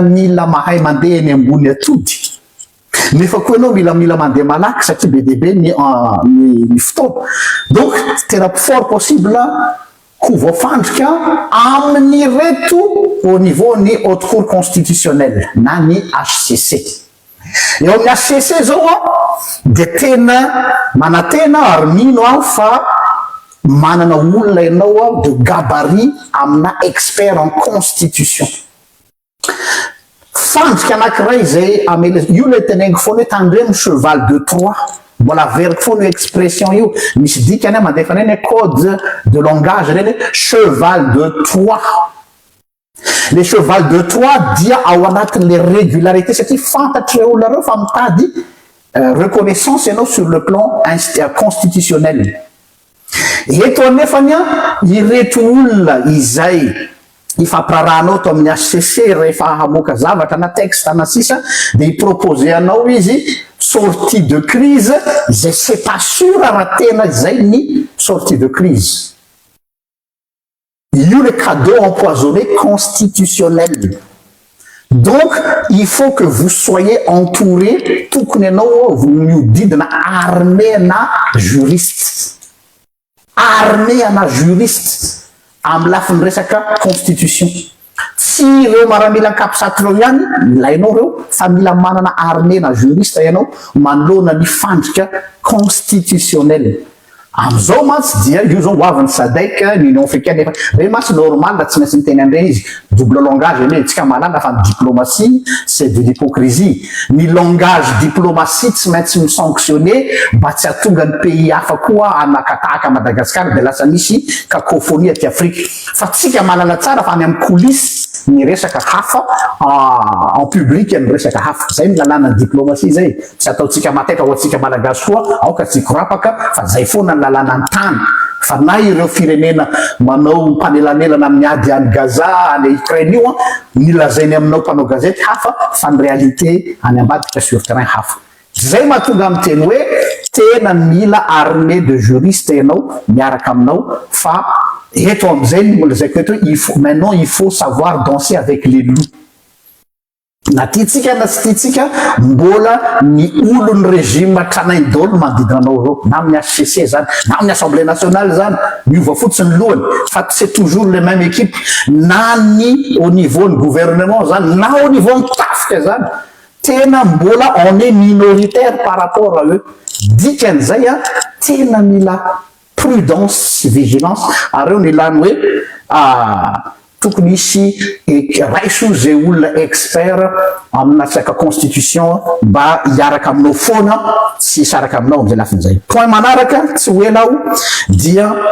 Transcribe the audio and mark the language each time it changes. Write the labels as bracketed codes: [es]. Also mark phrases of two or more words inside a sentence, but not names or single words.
[mg] mila mahay mandeha eny ambony atody nefa koa ianao mila mandeha malaky satria be deabe ny fotoana donc tena [fr] fort possible [mg] ho voafandrika amin'ny reto [fr] au niveau [mg] ny [fr] haute cour constitutionnelle [mg] na ny HCC eo amin'ny HCC zao dia tena manatena ary mino aho fa manana olona ianao [fr] de gabarit [mg] amina [fr] expert en constitution [mg] fandrika anankiray zay amele io le tenengo foana hoe tandremo [fr] cheval de Troie [mg] mbola veriko foana io expression io misy dikany mandefa reny [fr] code de langage [mg] reny [fr] cheval de Troie le cheval de Troie [mg] dia ao anatin'le régularité satria fantatry olona reo fa mitady reconnaissance ianao [fr] sur le plan constitutionnel [mg] eto anefany ireto olona izay ifamprarahanao to amin'ny HCC rehefa hamoaka zavatra na texte na sisa dia iproposé anao izy [fr] sortie de crise [mg] izay [fr] c'est pas sûr [mg] raha tena izay ny [fr] sortie de crise [mg] io [fr] le cadeau empoisonné constitutionnel donc il faut que vous soyez entouré [mg] tokony ianao miodidina armée na juriste armée ana juriste amin'ny lafiny resaka constitution tsy ireo maramila nkapisaty reo ihany ilainao reo fa mila manana armée na juriste ianao manoloana ny fandrika constitutionnel am'izao mantsy dia io zao hoavin'ny SADC l'Union africaine re mantsy normal tsy maintsy miteny andreny izy [fr] double langage [mg] ene tsika malala fa ny [fr] diplomatie c'est de l'hypocrisie [mg] ny [fr] langage diplomatie [mg] tsy maintsy misanctionné mba tsy atonga ny pays hafa koa anakatahaka Madagascar dia lasa misy cacophonie aty Afrique fa tsika malala tsara fa any amin'ny coulisse ny resaka hafa [fr] en public [mg] ny resaka hafa zay milalàna diplomatie zay tsy ataotsika mateka ho atsika malagasy koa aoka tsy korapaka fa zay foana ny lalàna ny tany fa na ireo firenena manao mpanelanelana amin'ny ady any Gaza any Ukraine io nilazainy aminao mpanao gazety hafa fa ny réalité any ambadika [fr] sur terrain [mg] hafa zay mahatonga amin'ny teny hoe tena mila [fr] armée de juriste [mg] ianao miaraka aminao fa eto am'izay lazaiko eto [fr] maintenant il faut savoir danser avec les loups [mg] na tiatsika na tsy tiatsika mbola ny olon'ny régime tranainy daholo manodidina anao reo na amin'ny HCC zany na amin'ny assemblée nationale zany miova fotsiny lohany fa [fr] c'est toujours les mêmes équipes [mg] na ny [fr] au niveau [mg] ny gouvernement zany na [fr] au niveau [mg] ny tafika zany tena mbola [fr] on est minoritaire par rapport à eux [mg] dikan'izay tena mila [fr] prudence vigilance [mg] ary eo nilany hoe tokony isy raiso zay olona expert amina resaka constitution mba hiaraka aminao foana tsy hisaraka aminao am'izay lafin'izay point manaraka tsy ho elao dia